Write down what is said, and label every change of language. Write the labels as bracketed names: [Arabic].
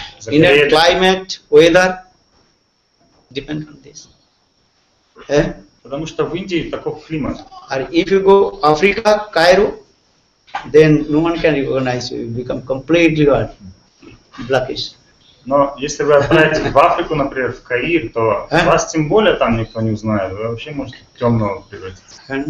[English] Indian climate, weather depend on this. [Russian] Потому что в Индии такой климат. [English] And if you go Africa, Cairo, then no one can recognize you. You become completely blackish. [Russian] Но если вы отправитесь в Африку, например, в Каир, то вас тем более там никто не узнает. Вы вообще можете в темного превратиться.